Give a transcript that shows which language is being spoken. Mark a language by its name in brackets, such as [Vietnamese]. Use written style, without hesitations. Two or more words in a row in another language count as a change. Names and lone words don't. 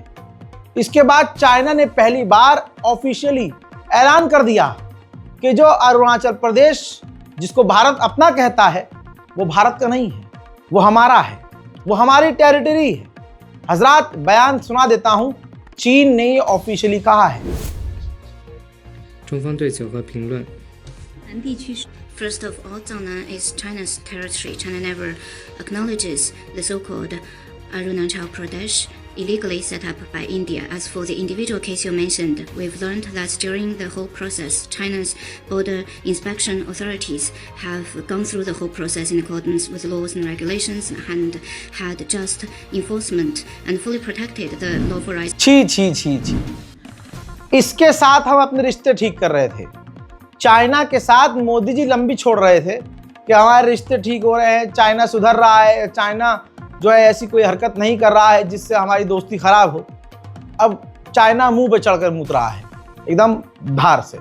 [Hindi] इसके बाद चाइना ने पहली बार ऑफिशियली ऐलान कर दिया कि जो अरुणाचल प्रदेश जिसको भारत अपना कहता है, वो भारत का नहीं है, वो हमारा है, वो हमारी टेरिटरी है। हजरात, बयान सुना देता हूं। चीन ने ये ऑफिशियली कहा है। [Chinese] 中方对此有何评论？南地区 [English] First of all, Jiangnan is China's territory. China never acknowledges the so-called Arunachal Pradesh illegally set up by India. As for the individual case you mentioned, we've learned that during the whole process, China's border inspection authorities have gone through the whole process in accordance with laws and regulations and had just enforcement and fully protected the lawful rights. [Hindi] छी। इसके साथ हम अपने रिश्ते ठीक कर रहे थे। चाइना के साथ मोदी जी लंबी छोड़ रहे थे कि हमारे रिश्ते ठीक हो रहे हैं, चाइना सुधर रहा है, चाइना जो है ऐसी कोई हरकत नहीं कर रहा है जिससे हमारी दोस्ती खराब हो। अब चाइना मुंह पे चढ़कर मूत रहा है एकदम धार से।